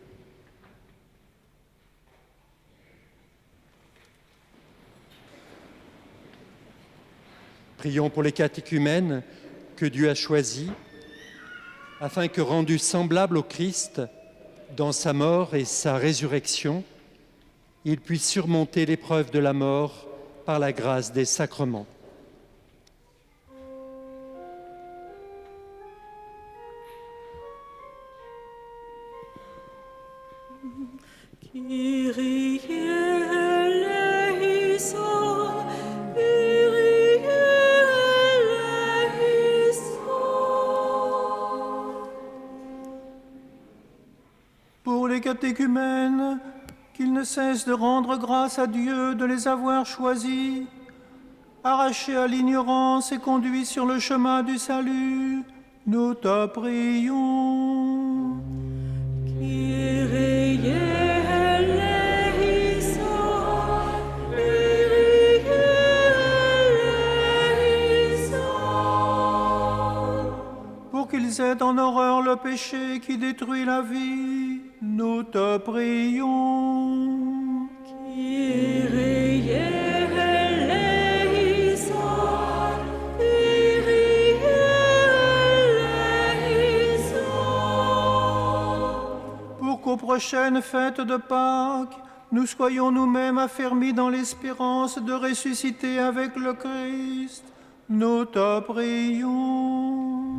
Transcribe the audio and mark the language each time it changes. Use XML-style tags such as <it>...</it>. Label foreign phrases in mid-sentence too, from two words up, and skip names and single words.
<fr>Prions pour les catéchumènes que Dieu a choisis, afin que, rendus semblables au Christ dans sa mort et sa résurrection, ils puissent surmonter l'épreuve de la mort par la grâce des sacrements.</fr> <el>Κύριε ελέησον,</el> <fr>pour les catéchumènes, qu'ils ne cessent de rendre grâce à Dieu de les avoir choisis, arrachés à l'ignorance et conduits sur le chemin du salut, nous te prions.</fr> <el>Κύριε ελέησον,</el> <fr>Pour qu'ils aient en horreur le péché qui détruit la vie, nous te prions.</fr> <el>Κύριε ελέησον,</el> <fr>Pour qu'aux prochaines fêtes de Pâques, nous soyons nous-mêmes affermis dans l'espérance de ressusciter avec le Christ, nous te prions.</fr>